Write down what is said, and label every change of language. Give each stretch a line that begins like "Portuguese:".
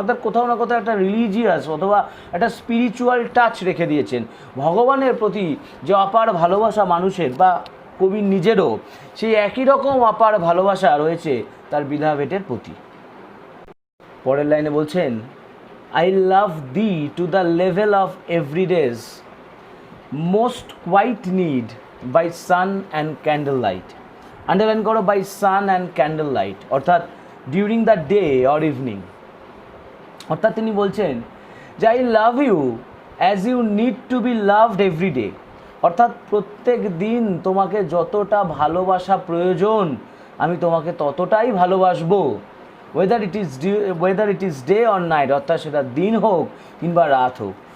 Bangla: অর্থাৎ কোথাও না কোথাও একটা রিলিজিয়াস অথবা একটা স্পিরিচুয়াল টাচ রেখে দিয়েছেন। ভগবানের প্রতি যে অপার ভালোবাসা মানুষের বা কবির নিজেরও সেই একই রকম অপার ভালোবাসা রয়েছে তার বিলাভেটের প্রতি। পরের লাইনে বলছেন
English: I love thee to the level of everyday's most quiet need by sun and candlelight. Underline করো, by sun and candlelight, অর্থাৎ during the day or evening.
Bangla: অর্থাৎ তিনি বলছেন যে
English: I love you as you need to be loved every day,
Bangla: অর্থাৎ প্রত্যেক দিন তোমাকে যতটা ভালোবাসা প্রয়োজন আমি তোমাকে ততটাই ভালোবাসবো,
English: whether it is day or night,
Bangla: অর্থাৎ সেটা দিন হোক কিংবা রাত হোক।